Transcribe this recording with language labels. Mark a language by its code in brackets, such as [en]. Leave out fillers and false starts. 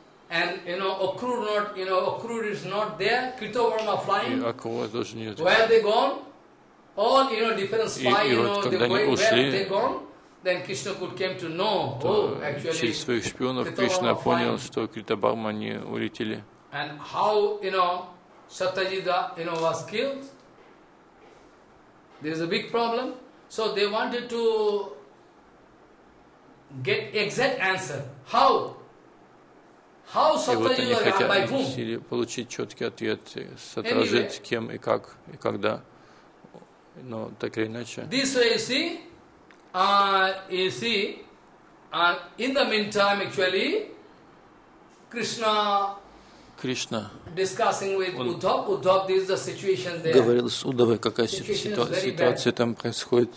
[en] And you know, Akru not, you know, Akru is not there, Krita Barma flying. [ru] Akru тоже нет. [en] Where are they gone? All, you know, different spy, you know, they're going, where are they gone? Then Krishna could came to know. Oh, actually, [ru] через своих шпионов Кришна понял, что Крита Барма не улетели. [en] And how, you know, Сатраджи, you know, was killed? There is a big problem. So they wanted to get exact answer. How? How Сатраджи was killed? By whom? [ru] Или получить четкий ответ, Сатраджи, кем и как и когда, но так или иначе. [en] This way, see. You see, in the meantime, actually, Krishna discussing with Uddhava. Uddhava, this is the situation there. [ru] Говорил с Удавой, какая ситуация там происходит.